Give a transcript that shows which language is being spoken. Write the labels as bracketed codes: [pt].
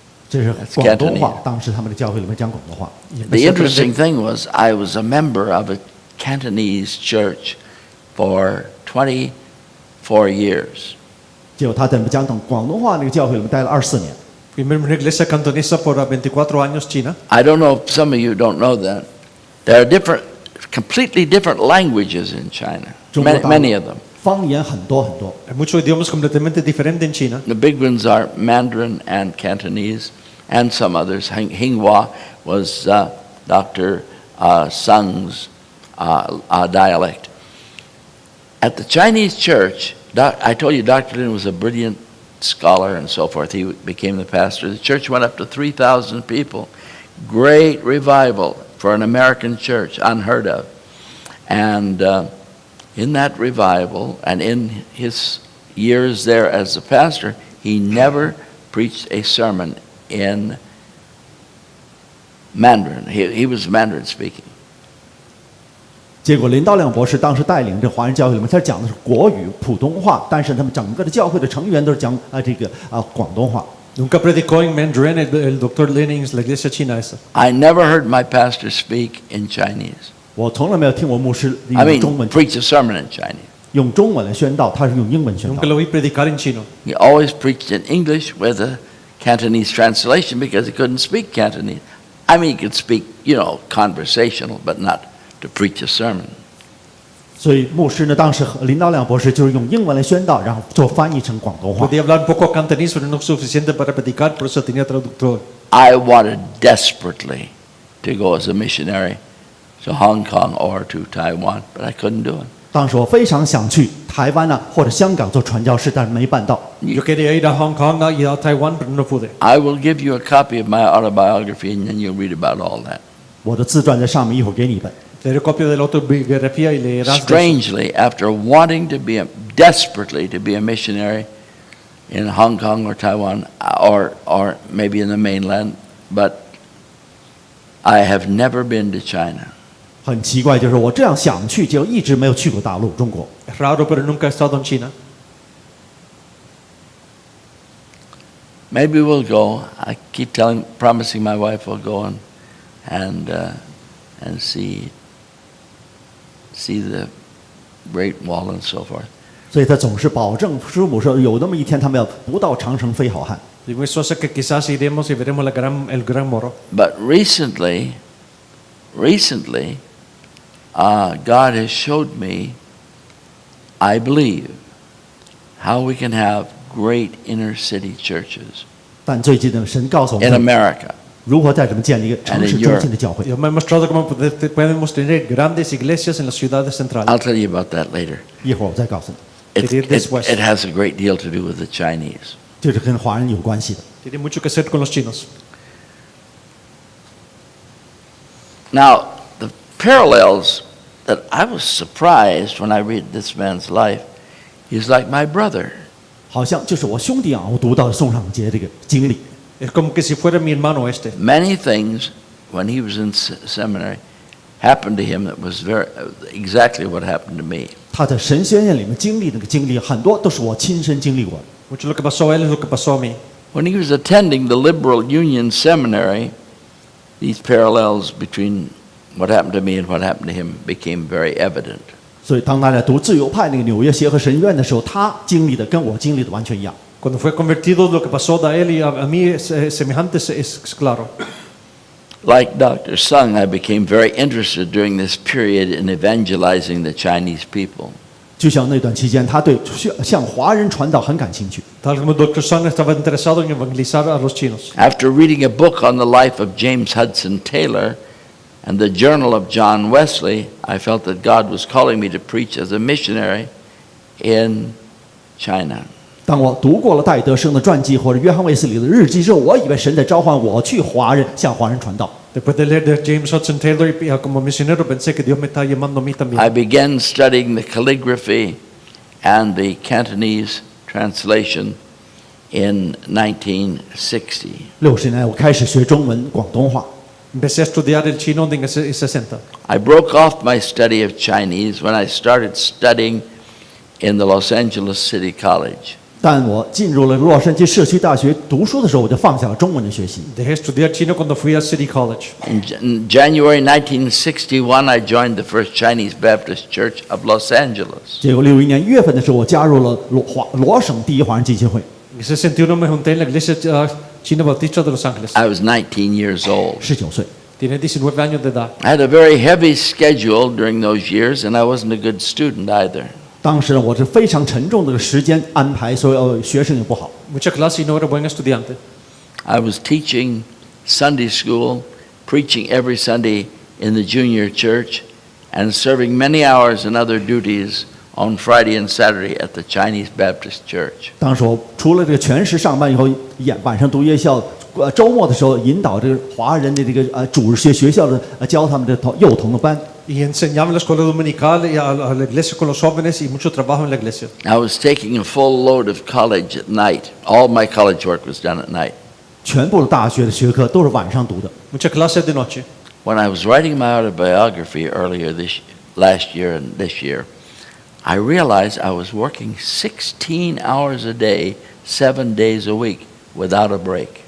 [zh] 这是广东话，当时他们的教会里面讲广东话。 [en] The interesting thing was I was a member of a Cantonese church for 24 years. [zh] 结果他在讲广东话那个教会里面待了24年。 [es] Fui miembro de una iglesia cantonesa por 24 años China. [en] I don't know if some of you don't know that. There are completely different languages in China. Many of them. [zh] 方言很多很多。 [es] Hay muchos idiomas completamente diferentes en China. [en] The big ones are Mandarin and Cantonese and some others. Hinghua was Dr. Sung's dialect. At the Chinese church, I told you Dr. Lin was a brilliant scholar and so forth. He became the pastor. The church went up to 3,000 people. Great revival for an American church, unheard of. And in that revival and in his years there as a pastor, he never preached a sermon in Mandarin. He was Mandarin speaking. [zh] 结果林道亮博士当时带领这华人教会里面，他讲的是国语普通话，但是他们整个的教会的成员都是讲广东话。 [es] Nunca predicó en Mandarin el Dr. Lin en la iglesia china esa. [en] I never heard my pastor speak in Chinese. [zh] 我从来没有听我牧师 [en] I [zh] 用中 [en] mean, [zh] 文 [en] preach a sermon in Chinese. [zh] 用中文来宣道，他是用英文宣 [es] Nunca [zh] 道。 [es] lo vi predicar en chino. [en] He always preached in English with a Cantonese translation because he couldn't speak Cantonese. I mean, he could speak, conversational, but not to preach a sermon. [zh] 所以牧师呢，当时林道亮博士就是用英文来宣道，然后做翻译成广东话。 [es] Podía hablar un poco cantonés, pero no suficiente para predicar, por eso tenía traductor. [en] I wanted desperately to go as a missionary to Hong Kong or to Taiwan, but I couldn't do it. [zh] 当时我非常想去台湾啊或者香港做传教士，但是没办到。 [es] Yo quería ir a Hong Kong y a Taiwán, pero no pude. [en] I will give you a copy of my autobiography, and then you'll read about all that. [zh] 我的自传在上面，一会儿给你一本。 [es] Te doy copia de la autobiografía y leerás. [en] Strangely, after wanting to be desperately to be a missionary in Hong Kong or Taiwan or maybe in the mainland, but I have never been to China. [zh] 很奇怪，就是我这样想去，就一直没有去过大陆中国。 [es] Es raro, pero nunca he estado en China. [en] Maybe we'll go. I keep promising my wife we'll go and see the Great Wall and so forth. [zh] 所以他总是保证师母说，有那么一天他们要不到长城非好汉。 [es] Y mi esposa que quizás iremos y veremos el gran moro. [en] But recently, God has showed me, I believe, how we can have great inner city churches [zh] 但最近呢，神告诉我 [en] in [zh] 们 [en] America. [zh] 如何在这么建立一个城市中心的教会。 [es] Dios me ha mostrado cómo podemos tener grandes iglesias en las ciudades centrales. [en] I'll tell you about that later. [zh] 一会儿我再告诉你， [en] It has a great deal to do with the Chinese. [zh] 这是跟华人有关系的。 [es] Tiene mucho que hacer con los chinos. [en] Now, the parallels that I was surprised when I read this man's life, he's like my brother. [zh] 好像就是我兄弟啊，我读到宋尚杰这个经历。 [es] Es como que si fuera mi hermano este. [en] Many things, when he was in seminary, happened to him that was exactly what happened to me. [zh] 他在神学院里面经历那个经历，很多都是我亲身经历过的。 [es] Mucho lo que pasó a él es lo que pasó a mí. [en] When he was attending the Liberal Union Seminary, these parallels between what happened to me and what happened to him became very evident. [zh] 所以当他在读自由派那个纽约协和神学院的时候，他经历的跟我经历的完全一样。 [es] Cuando fue convertido, lo que pasó a él y a mí es semejante, es claro. [en] Like Dr. Sung, I became very interested during this period in evangelizing the Chinese people. [zh] 就像那段期间，他对向华人传道很感兴趣。 [es] Tal como Dr. Sung estaba interesado en evangelizar a los chinos. [en] After reading a book on the life of James Hudson Taylor and the journal of John Wesley, I felt that God was calling me to preach as a missionary in China. [zh] 当我读过了戴德生的传记或者约翰卫斯理的日记之后，我以为神在召唤我去向华人传道。 [es] Después de leer de James Hudson Taylor como misionero, pensé que Dios me está llamando a mí también. [en] I began studying the calligraphy and the Cantonese translation in 1960. [zh] 60年，我开始学中文广东话。 [es] Empecé a estudiar el chino en el 60. [en] I broke off my study of Chinese when I started studying in the Los Angeles City College. [zh] 但我进入了洛杉矶社区大学读书的时候，我就放下了中文的学习。 [es] Dejé estudiar chino cuando fui al City College. [en] In January 1961, I joined the First Chinese Baptist Church of Los Angeles. [zh] 结果61年1月份的时候，我加入了罗省第一华人基金会。 [es] En 61 me junté en la iglesia china bautista de Los Ángeles. [en] I was 19 years old. [zh] 19岁。 [es] Tiene 19 años de edad. [en] I had a very heavy schedule during those years, and I wasn't a good student either. [zh] 当时我是非常沉重的时间安排，所以学生也不好。 [es] Mucha clase y no era buen estudiante. [en] I was teaching Sunday school, preaching every Sunday in the junior church, and serving many hours and other duties on Friday and Saturday at the Chinese Baptist Church. [zh] 当时我除了这个全时上班以后，晚上读夜校，周末的时候引导这个华人的这个主日学校的教他们的幼童的班。 [es] Y enseñaba en la escuela dominical y a la iglesia con los jóvenes y mucho trabajo en la iglesia. [en] I was taking a full load of college at night. All my college work was done at night. [zh] 全部的大学的学科都是晚上读的。 [es] Mucha clase de noche. [en] When I was writing my autobiography earlier last year and this year, I realized I was working 16 hours a day, 7 days a week, without a break.